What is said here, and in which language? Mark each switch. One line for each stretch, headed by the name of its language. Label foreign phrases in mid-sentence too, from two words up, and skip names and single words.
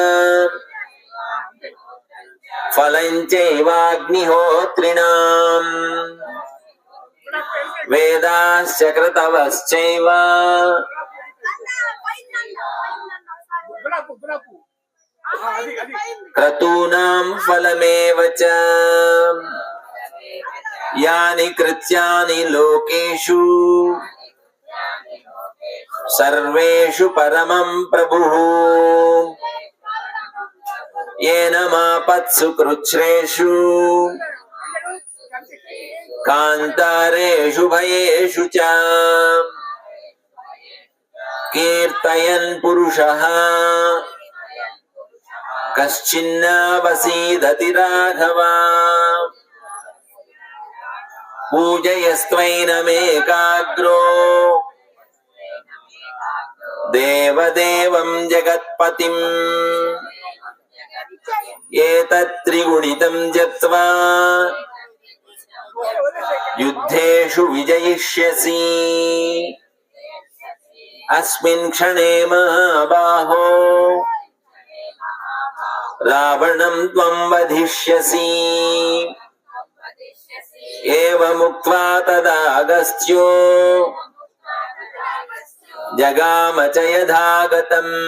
Sanskrit: ఫలం చైవాగ్నిహోత్రిణాం వేదాశ్చ క్రతవశ్చైవ క్రతూనాం ఫలమేవ చ యాని కృత్యాని లోకేషు సర్వేషు పరమం ప్రభుః येन मापत्सु कृच्छ्रेषु कान्तारेषु भयेषु च कीर्तयन् पुरुषः कश्चिन्नावसीदति राघव पूजयस्त्वैनमेकाग्रो देवदेवं जगत्पतिम् ఏతత్త్రిగుణితం జప్త్వా యుద్ధేషు విజయిష్యసి అస్మిన్ క్షణే మహాబాహో రావణం త్వం వధిష్యసి ఏవముక్త్వా తదాగస్త్యో జగామ చ యథాగతం